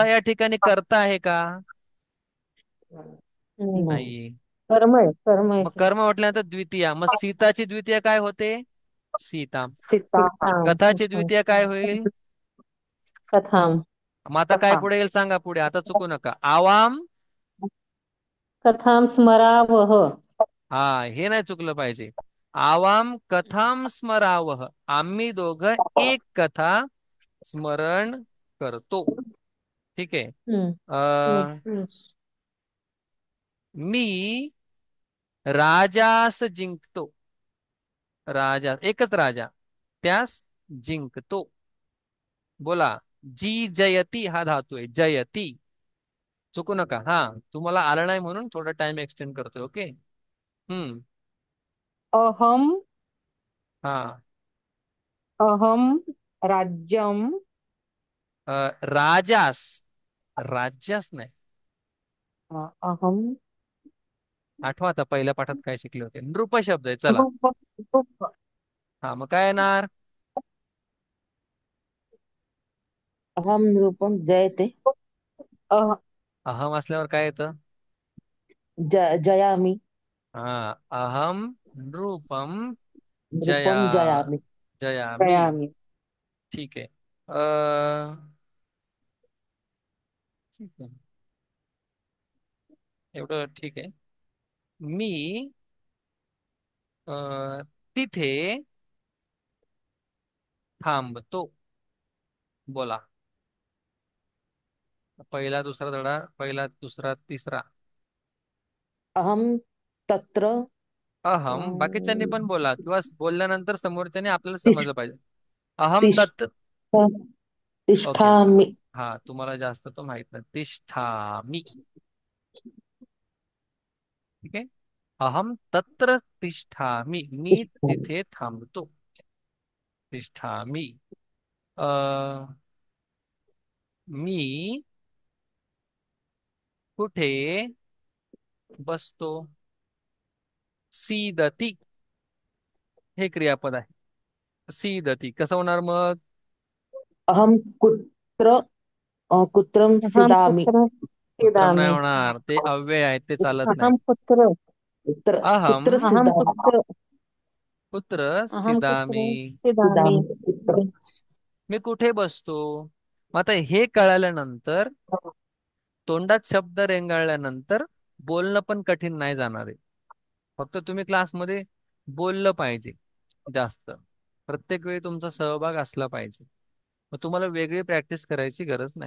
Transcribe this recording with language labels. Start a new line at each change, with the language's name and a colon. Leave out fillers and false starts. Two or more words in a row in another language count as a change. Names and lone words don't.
Marathi: या ठिकाणी करता आहे का? नाही. नाही. कर्म आहे, कर्म मग येते. कर्म म्हटल्यानंतर द्वितीया, मग सीताची द्वितीय काय होते? सीता. सीता.
Sanskrit: सीताम.
Marathi: कथाची द्वितीय काय होईल?
Sanskrit: कथाम.
Marathi: मग आता काय कथा. पुढे येईल सांगा, पुढे आता चुकू नका.
Sanskrit: आवाम, कथाम स्मरावः.
Marathi: हा, हे नाही चुकलं पाहिजे.
Sanskrit: आवाम कथाम स्मरावह,
Marathi: आम्ही दोघं एक कथा स्मरण करतो. ठीक आहे. हम्म. अ हम्म. मी राजास जिंकतो. राजा, एकच राजा, त्यास जिंकतो. बोला, जी जयती हा धातू आहे, जयती. चुकू नका. हा, तुम्हाला आलं नाही म्हणून थोडा
English: time extend
Marathi: करतोय. ओके. हम्म.
Sanskrit: अहम
Marathi: हा,
Sanskrit: अहम राज्यम.
Marathi: राजास, राज्यास नाही.
Sanskrit: अहम
Marathi: आठवा आता पहिल्या पाठात काय शिकले होते. नृप शब्द आहे, चला.
Sanskrit: रूप रूप.
Marathi: हा, मग काय येणार?
Sanskrit: अहम रूपम जयते. अह
Marathi: अहम असल्यावर काय येतं?
Sanskrit: जयामी.
Marathi: हा,
Sanskrit: अहम नृपम जया रूपम जयामी. जयामी. जयामी.
Marathi: ठीक आहे. ठीक आहे, एवढं ठीक आहे. मी तिथे थांबतो. बोला, पहिला दुसरा धडा, पहिला दुसरा तिसरा.
Sanskrit: अहम तत्र अहम,
Marathi: बाकीच्यांनी पण बोला, किंवा बोलल्यानंतर समोरच्याने आपल्याला समजलं पाहिजे.
Sanskrit: अहम तिष्ठ तत् ओके. तिष्ठामि.
Marathi: हा, तुम्हाला जास्त तो माहित नाही. तिष्ठामि. ठीक आहे.
Sanskrit: अहम तत्र तिष्ठामि,
Marathi: मी
Sanskrit: तिष्ठामि.
Marathi: तिथे थांबतो. तिष्ठामि. अ मी कुठे बसतो? सीदती हे क्रियापद आहे. सीदती कसं होणार मग?
Sanskrit: अहम कुत्र कुत्रम अहम सिदामि. पुत्र
Marathi: कुत्रम नाही
Sanskrit: सीदामि.
Marathi: होणार, ते अव्यय आहेत, ते चालत नाही.
Sanskrit: अहम पुत्र. कुत्र अहम कुत्र अहम सिदामि. पुत्र. पुत्र अहम सिदामी. पुत्र सीदामि. सिदामि. कुत्र.
Marathi: मी कुठे बसतो? मग आता हे कळाल्यानंतर तोंडात शब्द रेंगाळल्यानंतर बोलणं पण कठीण नाही जाणार आहे. फक्त तुम्ही क्लासमध्ये बोललं पाहिजे जास्त. प्रत्येक वेळी तुमचा सहभाग असला पाहिजे. मग तुम्हाला वेगळी प्रॅक्टिस करायची गरज नाही.